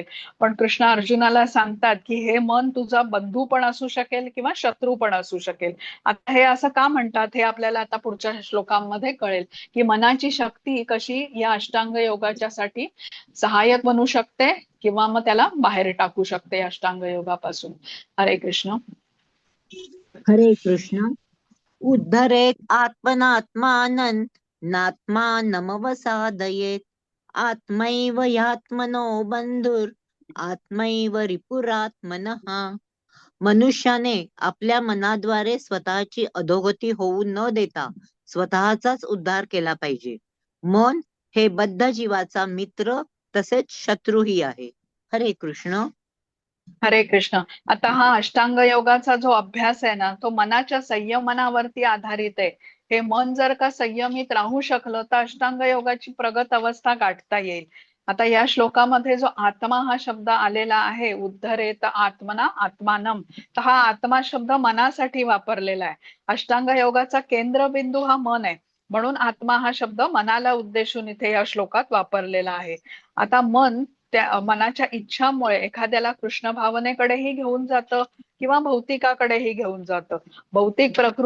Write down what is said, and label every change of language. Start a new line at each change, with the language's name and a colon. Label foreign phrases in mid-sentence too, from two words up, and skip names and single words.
Marathi: पण कृष्ण अर्जुनाला सांगतात की हे मन तुझा बंधू पण असू शकेल किंवा शत्रू पण असू शकेल. आता हे असं का म्हणतात हे आपल्याला आता पुढच्या श्लोकांमध्ये कळेल, की मनाची शक्ती कशी या अष्टांग योगाच्या साठी सहाय्यक बनू शकते किंवा मग त्याला बाहेर टाकू शकते अष्टांग योगापासून. हरे कृष्ण. हरे कृष्ण.
Sanskrit: उद्धरेत आत्मनात्मानं नात्मानमवसादयेत आत्मैव ह्यात्मनो बंधुर आत्मैव रिपुरात्मनः.
Marathi: मनुष्याने आपल्या मनाद्वारे स्वतःची अधोगती होऊ न देता स्वतःचाच उद्धार केला पाहिजे. मन हे बद्ध जीवाचा मित्र तसेच शत्रूही आहे. हरे कृष्ण. हरे कृष्ण. आता हा अष्टांग योगाचा जो अभ्यास आहे ना, तो मनाच्या संयमनावरती आधारित आहे. हे मन जर का संयमित राहू शकलं तर अष्टांग योगाची प्रगत अवस्था गाठता येईल. आता या श्लोकामध्ये जो आत्मा हा शब्द आलेला आहे,
Sanskrit: उद्धरेत आत्मना आत्मानम,
Marathi: तर हा आत्मा शब्द मनासाठी वापरलेला आहे. अष्टांग योगाचा केंद्रबिंदू हा मन आहे, म्हणून आत्मा हा शब्द मनाला उद्देशून इथे या श्लोकात वापरलेला आहे. आता मन त्या मनाच्या इच्छामुळे एखाद्याला कृष्ण भावनेकडेही घेऊन जातं किंवा भौतिकाकडेही घेऊन जातं.